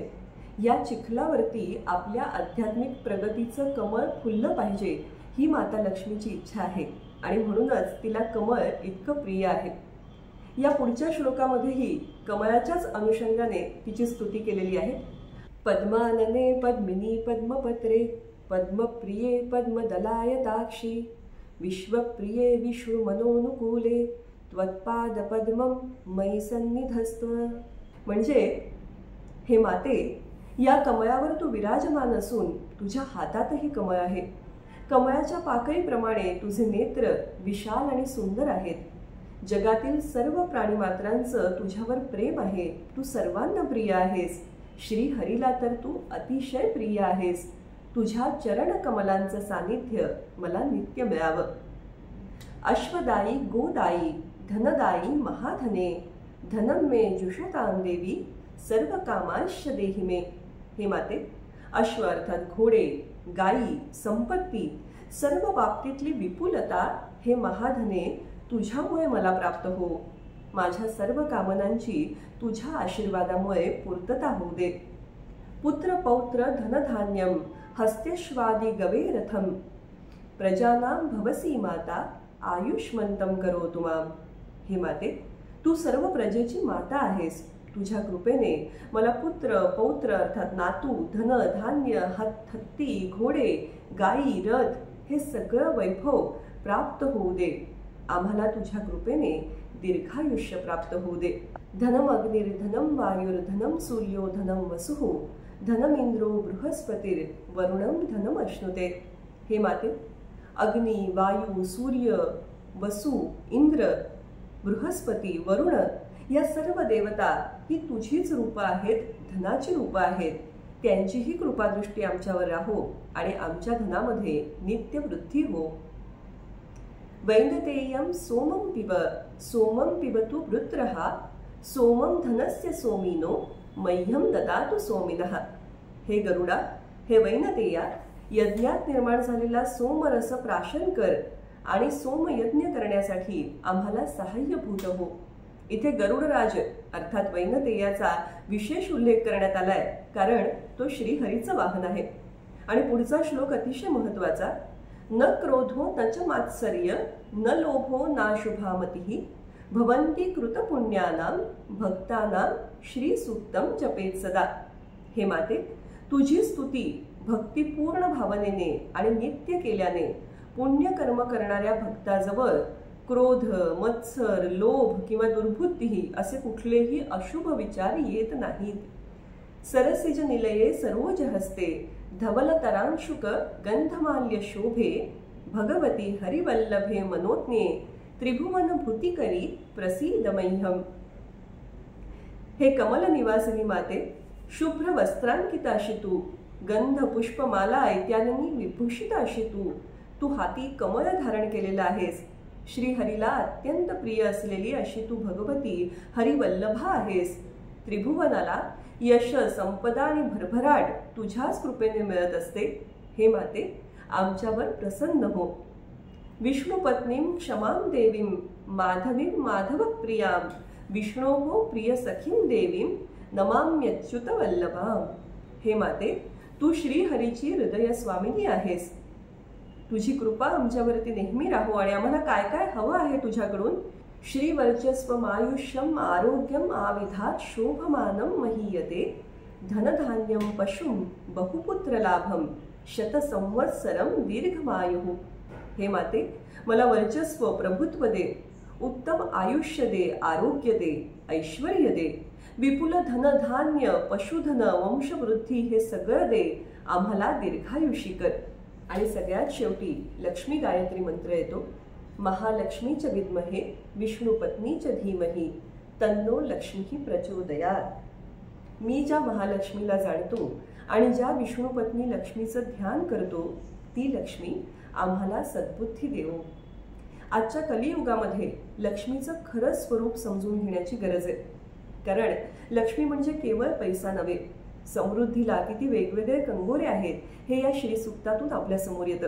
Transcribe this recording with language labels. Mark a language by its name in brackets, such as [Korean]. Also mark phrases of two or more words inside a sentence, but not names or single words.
[Marathi] या चिखलावरती आपल्या आध्यात्मिक प्रगतीचं कमळ फुललं पाहिजे ही माता लक्ष्मीची इच्छा आहे आणि म्हणूनच तिला कमळ इतकं प्रिय आहे. या पुढच्या श्लोकामध्येही कमळाच्याच अनुषंगाने तिची स्तुती केलेली आहे. [Sanskrit] पद्मानने पद्मिनी पद्मपत्रे पद्मप्रिये पद्मदलायताक्षी विश्वप्रिये विष्णु मनोनुकूले त्वत्पाद पद्मं मयि सन्निधस्त्व. [Marathi] म्हणजे हे माते, या कमळावर तू विराजमान असून तुझ्या हातातही कमळ आहे. कमळाच्या पाकळीप्रमाणे तुझे नेत्र विशाल आणि सुंदर आहेत. जगातील सर्व प्राणीमात्रांचं तुझ्यावर प्रेम आहे. तू सर्वांना प्रिय आहेस. श्री हरीला तर तू अतिशय प्रिय आहेस. तुझ्या चरण कमलांचं सानिध्य मला नित्य मिळावं. [Sanskrit] अश्वदायी गोदायी धनदायी महाधने धनम मे जुषतां देवी सर्व कामांश देहि मे. [Marathi] हे माते, अश्व अर्थात घोडे, गायी, संपत्ती, सर्व बाबतीतली विपुलता हे महाधने तुझ्यामुळे मला प्राप्त हो. माझ्या सर्व कामनांची तुझ्या आशीर्वादामुळे पूर्तता होऊ दे. [Sanskrit] पुत्र पौत्र धनधान्यम हस्तेश्वादी गवे रथम प्रजानां भवसी माता आयुष्मंतम करोतु मां. [Marathi] हे माते, तू सर्व प्रजेची माता आहेस. तुझ्या कृपेने मला पुत्र पौत्र अर्थात नातू, धन, धान्य, हत्ती, घोडे, गायी, रथ हे सगळं वैभव प्राप्त होऊ दे. आम्हाला तुझ्या कृपेने दीर्घायुष्य प्राप्त होऊ दे. [Sanskrit] धनम अग्निर्धनम वायुर्धनम सूर्यो धनम वसुः धनम इंद्रो बृहस्पतिर वरुणम धनम अश्नुते. [Marathi] हे माते, अग्नी, वायू, सूर्य, वसु, इंद्र, बृहस्पती, वरुण या सर्व देवता ही तुझीच रूपं आहेत, धनाची रूपं आहेत. त्यांचीही कृपादृष्टी आमच्यावर राहो आणि आमच्या धनामध्ये नित्य वृद्धी हो. [Sanskrit] वैनतेयं सोमं पिबतु वृत्रः सोमं धनस्य सोमिनो मह्यं ददातु सोमिनः. [Marathi] हे गरुडा, हे वैनतेया, यज्ञात निर्माण झालेला सोमरस प्राशन कर आणि सोमयज्ञ करण्यासाठी आम्हाला सहाय्यभूत हो. इथे गरुडराज अर्थात वैनतेयाचा विशेष उल्लेख करण्यात आलाय, कारण तो श्रीहरीचं वाहन आहे. आणि पुढचा श्लोक अतिशय महत्वाचा. [Sanskrit] न क्रोधो न च मात्सर्य न लोभो ना शुभामतिः भवन्ति कृतपुण्यानां भक्तानां श्री सूक्तम जपेत सदा. [Marathi] हे माते, तुझी स्तुती भक्तिपूर्ण भावनेने आणि नित्य केल्याने पुण्यकर्म करणाऱ्या भक्ताजवळ क्रोध, मत्सर, लोभ किंवा दुर्बुद्धी असे कुठलेही अशुभ विचार येत नाहीत. [Sanskrit] सरसिज निलये सरोज हस्ते धवल तरांशुक गंधमाल्य शोभे भगवती हरिवल्लभे मनोज्ञे त्रिभुवन भूतिकरी प्रसीद मह्यम. [Marathi] हे कमल निवासिनी माते, शुभ्र वस्त्रांकिताशी तू, गंध पुष्पमाला इत्यादींनी विभूषित अशी तू हाती कमल धारण केलेला आहेस. श्रीहरीला अत्यंत प्रिय असलेली अशी तू भगवती हरिवल्लभा आहेस. त्रिभुवनाला यश, संपदा आणि भरभराट तुझ्याच कृपेने मिळत असते. हे माते, आमच्यावर प्रसन्न हो. [Sanskrit] विष्णुपत्नीं क्षमां देवीं माधवीं माधव प्रियां विष्णोः प्रिय सखीं देवीं नमाम्यच्युत वल्लभां. [Marathi] हे माते, तू श्रीहरीची हृदय स्वामिनी आहेस. तुझी कृपा आमच्यावरती नेहमी राहो आणि आम्हाला काय काय हवं आहे तुझ्याकडून. [Sanskrit] श्रीवर्चस्वम आयुष्यम आरोग्यम आविधात शोभमानं महीयते धनधान्यम पशुं बहुपुत्र लाभम शतसंवत्सरम दीर्घमायुः. [Marathi] हे माते, मला वर्चस्व, प्रभुत्व दे, उत्तम आयुष्य दे, आरोग्य दे, ऐश्वर्य दे, विपुल धनधान्य, पशुधन, वंशवृद्धी हे सगळं दे, आम्हाला दीर्घायुषी कर. आणि सगळ्यात शेवटी लक्ष्मी गायत्री मंत्र येतो. [Sanskrit] महालक्ष्मीच विद्महे विष्णुपत्नीच धीमहि तन्नो लक्ष्मी प्रचोदयात. [Marathi] मी ज्या महालक्ष्मीला जाणतो आणि ज्या विष्णुपत्नी लक्ष्मीचं ध्यान करतो, ती लक्ष्मी आम्हाला सद्बुद्धी देवो. आजच्या कलियुगामध्ये लक्ष्मीचं खरं स्वरूप समजून घेण्याची गरज आहे. कारण लक्ष्मी म्हणजे केवळ पैसा नव्हे, समृद्धीला किती वेगवेगळे कंगोरे आहेत हे या श्री सुक्तातून आपल्या समोर येतं.